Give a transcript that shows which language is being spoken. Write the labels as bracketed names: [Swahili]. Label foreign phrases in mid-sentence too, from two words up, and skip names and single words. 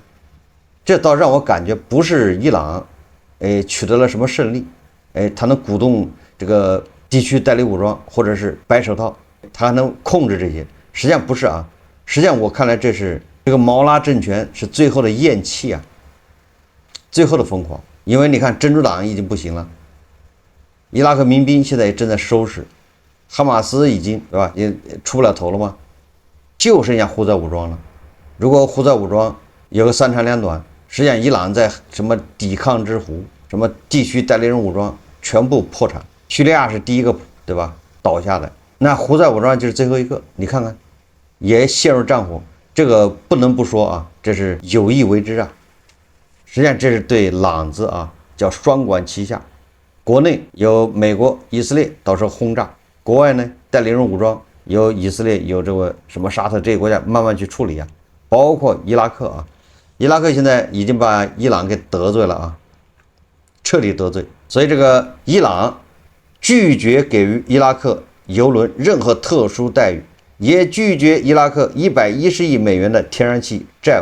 [Chinese] 這倒讓我感覺不是伊朗，取得了什麼勝利，他能鼓動這個地區代理武裝或者是白手套，他還能控制這些。實際上不是啊，實際上我看來這是這個毛拉政權是最後的嚥氣啊，最後的瘋狂。因為你看真主黨已經不行了。伊拉克民兵現在也正在收拾， 哈馬斯已經對吧，也出不了頭了嗎？就剩下胡塞武装了。如果胡塞武装有個三长兩短，實際上伊朗在什麼抵抗之湖、什麼地区代理人武裝全部破產。叙利亞是第一個对吧倒下的，那胡塞武裝就是最後一個。你看看，也陷入戰火。这個不能不說啊，這是有意為之啊。實際上這是對朗子啊叫雙管齊下，國內有美國、以色列到時候轟炸，國外呢代理人武裝有以色列有這個什麼沙特這些國家慢慢去處理啊，包括伊拉克啊，伊拉克現在已經把伊朗給得罪了啊，徹底得罪，所以這個伊朗拒絕給予伊拉克油輪任何特殊待遇，也拒絕伊拉克110億美元的天然氣債務。